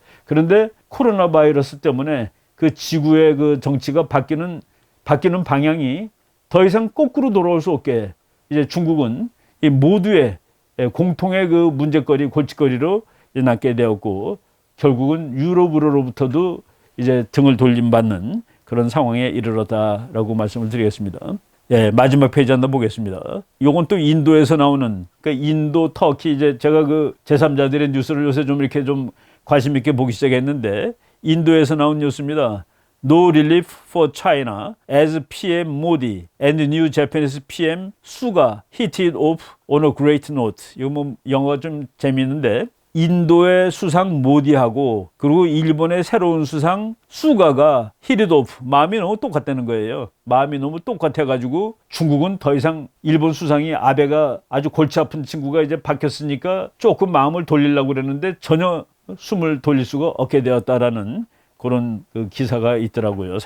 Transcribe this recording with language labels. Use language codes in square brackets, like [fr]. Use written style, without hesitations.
[ko] 그런데 코로나 바이러스 때문에 그 지구의 그 정치가 바뀌는 방향이 더 이상 거꾸로 돌아올 수 없게 이제 중국은 이 모두의 공통의 그 문제거리, 골칫거리로 낳게 되었고 결국은 유럽으로부터도 이제 등을 돌림받는 그런 상황에 이르렀다라고 말씀을 드리겠습니다. 예, 마지막 페이지 하나 보겠습니다. 요건 또 인도에서 나오는, 그러니까 인도, 터키, 이제 제가 그 제3자들의 뉴스를 요새 좀 이렇게 좀 관심 있게 보기 시작했는데, 인도에서 나온 뉴스입니다. [en] No relief for China as PM Modi and new Japanese PM Suga hit it off on a great note. [ko] 이거 뭐 영어가 좀 재미있는데, 인도의 수상 모디하고 그리고 일본의 새로운 수상 수가가 히리도프 마음이 너무 똑같다는 거예요. 마음이 너무 똑같아가지고 중국은 더 이상 일본 수상이 아베가 아주 골치 아픈 친구가 이제 바뀌었으니까 조금 마음을 돌리려고 그랬는데 전혀 숨을 돌릴 수가 없게 되었다라는 그런 그 기사가 있더라고요.